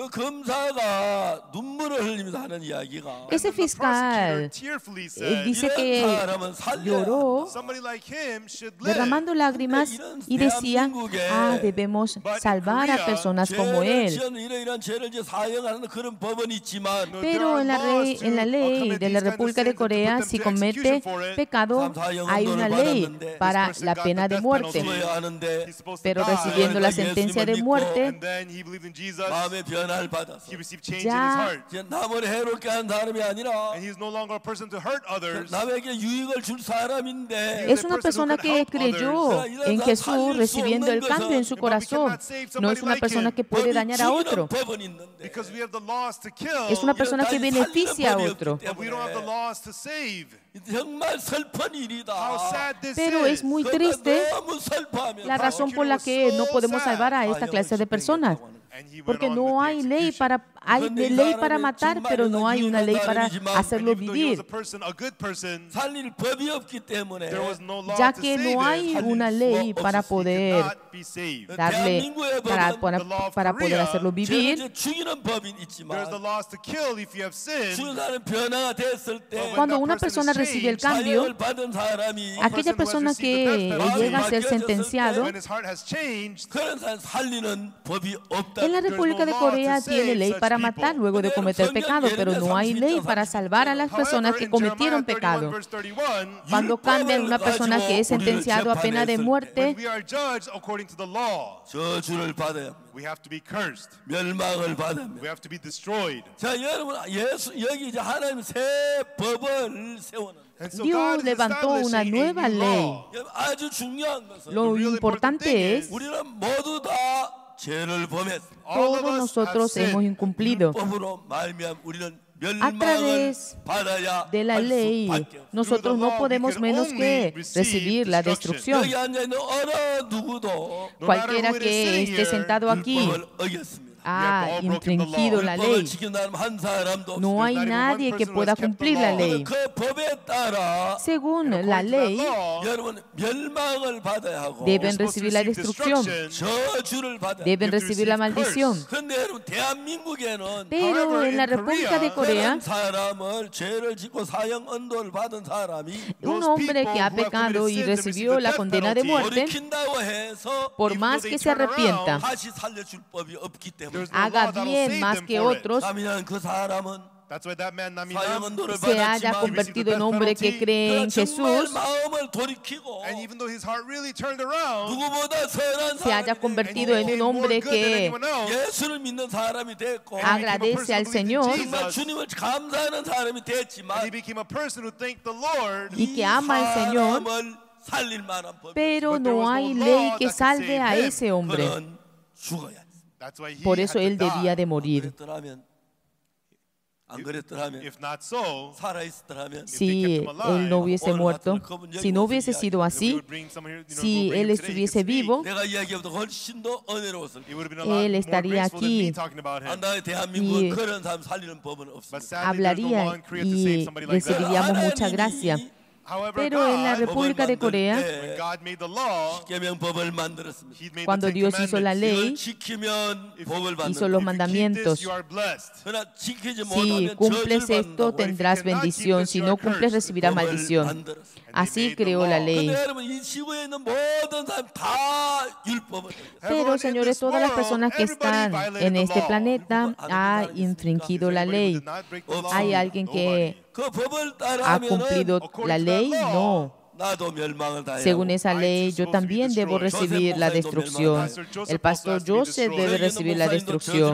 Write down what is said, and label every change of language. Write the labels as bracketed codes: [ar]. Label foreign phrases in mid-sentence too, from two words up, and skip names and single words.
[es] Ese fiscal dice que lloró derramando lágrimas y decía, debemos salvar a personas como él. Pero en la ley de la República de Corea, si comete pecado, hay una ley ley para la pena de muerte, [ko] 죽어야 하는데 [es] pero recibiendo la sentencia de muerte, [en] And then he believed in Jesus. [ko] 마음의 변화를 받아서 [en] He received change in his [es] ya [en] heart. [ko] 이제 남을 해롭게 한 사람이 아니라 [en] And he is no longer a person to hurt others. [ko] 남에게 유익을 줄 사람인데 [es] es una persona que creyó en Jesús, recibiendo el cambio en su corazón. No es una persona que puede dañar a otro, [ko] 법은 있는데 [en] Because we have the laws to kill. [es] es una persona que beneficia a otro. [en] But we don't have the laws to save. [ko] 정말 슬픈 일이다. [en] How sad this [es] Pero es [en] is. [es] muy triste [ko] 너무 슬퍼하면 [es] la razón por la que no podemos salvar a esta clase de personas. [en] And he went [es] Porque [en] on [es] no [en] with the [es] hay ley [en] execution. [es] hay ley para matar, pero no hay una ley para hacerlo [en] And even though he was [es] vivir, [en] a person, a good person, [ko] 살릴 법이 없기 때문에 [en] there was no law [es] ya [en] to [es] que [en] save [es] no hay [en] him. [es] una ley para [en] He [es] poder [en] could not be saved. [es] darle, para poder hacerlo [ko] 죄를 [es] vivir. [ko] 이제 죽이는 법이 [en] There's [ko] 있지만 [en] the laws to kill if you have sinned. [ko] 죽은 사람 변화가 됐을 때 [es] Cuando una persona recibe el cambio, [ko] 사형을 받은 사람이 [es] aquella persona que llega a ser sentenciado, [en] When his heart has changed, [ko] 그런 사람 살리는 법이 없다. [es] en la República de Corea tiene ley para matar luego de cometer pecado, pero no hay ley para salvar a las personas que cometieron pecado. Cuando cambian una persona que es sentenciado a pena de [en] when [es] muerte, [en] we are judged according to the law, [ko] 저주를 받아야 합니다. [en] we have to be cursed. [ko] 멸망을 받아야 합니다. [en] We have to be destroyed. [ko] 자, 여러분, 여기 이제 하나님 새 법을 세우는. [en] And so [es] Dios [en] God is [es] levantó una [en] establishing a [es] nueva [en] new [es] ley. [en] law. [ko] 여러분, 아주 중요한 것은 [es] Lo importante es, [ko] 우리는 모두 다 죄를 범했습니다. [en] All of [es] todos [en] us [es] nosotros [en] have [es] hemos [en] sinned. [es] incumplido. [ko] 법으로 말미암아 우리는 [es] A [ko] 멸망을 [es] través [ko] 받아야 [es] de la [ko] 할 [es] ley, [ko] 수밖에 없습니다. [es] nosotros no podemos menos que recibir la destrucción. [ko] 여기 앉아 있는 어느 누구도 [en] No matter [es] Cualquiera [en] who it is [es] que [en] sitting [es] esté [en] here, [es] sentado aquí [ko] 율법을 어겼습니다. [es] ha infringido la [ko] 율법을 [es] ley. [ko] 지킨 사람 한 사람도 [es] No hay nadie que pueda cumplir la ley. [ko] 그 법에 따라 [es] Según la ley, [ko] 여러분 멸망을 받아야 하고 [es] deben recibir la destrucción, [ko] 저주를 받아야 [es] deben recibir la maldición. [ko] 근데 여러분 대한민국에는 [es] Pero en la República de Corea, [ko] 그런 사람을 죄를 짓고 사형 언도를 받은 사람이 [es] un hombre que ha pecado y recibió la condena de muerte, [ko] 돌이킨다고 해서 [es] por más que se arrepienta, [ko] 다시 살려줄 법이 없기 때문에 [es] haga bien más que otros, [ko] 다면 그 사람은 [en] That's why that man, [ko] 사형 [es] Naminam, [ko] 언도를 [es] se haya [ko] 받았지만 [es] convertido en hombre que cree en [ko] 정말 [es] Jesús, [ko] 마음을 돌이키고 [en] and even though his heart really turned around, [ko] 누구보다 선한 [es] se haya [ko] 사람이 [es] convertido en un hombre que [ko] 예수를 믿는 사람이 됐고 [es] agradece al Señor [ko] 정말 주님을 감사하는 사람이 [en] and [ko] 됐지만 [en] he became a person who thanked the Lord, [es] y que ama al Señor, [ko] 사람을 살릴 만한 법이 [es] pero no hay ley que salve a ese hombre. [ko] 그는 죽어야 돼. [en] that's why he [es] Por [en] had [es] eso [en] to [es] él debía [en] die. [es] de morir. [ko] 안 그랬더라면 [en] If not so, [ko] 살아 있었더라면 [es] Si él no hubiese muerto, si no hubiese sido [en] we [es] así, [en] would bring someone here, [es] si [en] bring [es] él [en] him today, he [es] estuviese [en] could speak. [es] vivo, [ko] 내가 이야기보다 훨씬 더 은혜로웠을 [en] It would have been a lot [es] él [en] more [es] estaría [en] graceful than me [es] aquí [en] talking about him. [ko] 한나의 대한민국은 [es] y [ko] 그런 사람 살리는 법은 [en] But [ko] 없습니다. [en] sadly, there's no law [es] hablaría [en] in Korea to save [es] y [en] somebody like that. [es] recibiríamos mucha gracia. [en] However, [es] Pero en la [en] God, [es] República de Corea, [en] when God made the law, [ko] 십계명법을 만들었습니다. [en] He made [es] cuando [en] the Ten [es] Dios hizo la [en] Commandments. [es] ley, [ko] 이걸 지키면 복을 받는 [es] hizo los [en] If you keep [es] mandamientos. [en] this, you are blessed. [ko] 그러나 지키지 [es] Si [ko] 못하면 [es] cumples [ko] 저주를 [es] esto, [ko] 받는다고 [es] tendrás bendición. Si no cumples, recibirás [ko] 법을 [es] maldición. [ko] 만들었습니다. [es] Así creó la ley. [ko] 근데 여러분 이 지구에 있는 모든 사람 다 율법을 어겼어요. [es] Pero, señores, todas las personas que están en este planeta han infringido la ley. ¿Hay alguien que [ko] 그 법을 [es] ha [ko] 따라하면은 [es] cumplido la ley? No. [ko] 나도 멸망을 당해야 [es] Según esa ley, yo también debo recibir la destrucción. El pastor Joseph debe recibir la destrucción.